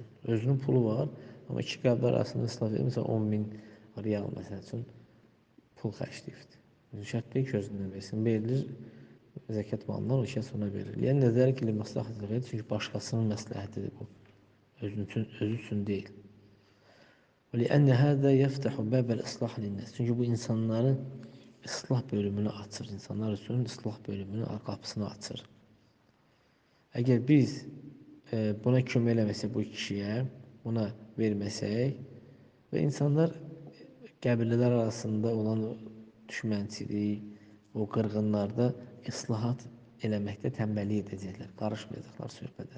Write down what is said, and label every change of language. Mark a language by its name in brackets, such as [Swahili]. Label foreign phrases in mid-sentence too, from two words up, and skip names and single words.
[Azerbaijani] Özünün pulu var, amma iki qəblə arasında islah verir, məsələn, 10.000 riyal, məsəl üçün, pul xərcləyibdir. Şərt deyil ki, özündən versin, verilir, zəkat malından o şəxs ona verilir. Yəni, nəzər ki, məsləhət, çünki başqasının məsləhətidir bu, özü üçün deyil. [Arabic] وَلِأَنَّ هَذَا يَفْتَحُ بَابَ الْإِصْلَاحِ لِلنَّاسِ. [Azerbaijani] Çünki bu insanların ıslah bölümünü açır, insanlar üçün ıslah bölümünün qapısını açır. Əgər biz buna kömək eləməsək bu kişiyə, buna verməsək və insanlar qəbilələr arasında olan düşmənçilik, o qırğınlarda islahat eləməkdə tənbəllik edəcəklər, qarışmayacaqlar söhbətə.